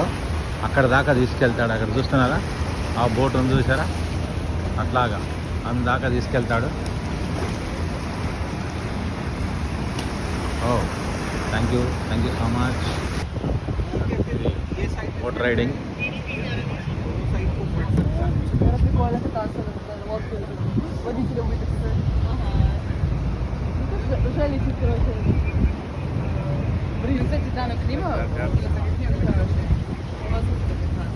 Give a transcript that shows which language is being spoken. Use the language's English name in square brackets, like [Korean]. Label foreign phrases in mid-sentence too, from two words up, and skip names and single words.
[Telugu] అక్కడ దాకా తీసుకెళ్తాడు. అక్కడ చూస్తున్నారా ఆ బోట్ ఉంది చూసారా, అట్లాగా అందాకా తీసుకెళ్తాడు. [English] Oh thank you so much. Boat riding. [Russian] Уже летит, короче. Блин, кстати, да, на Климова. Хороший.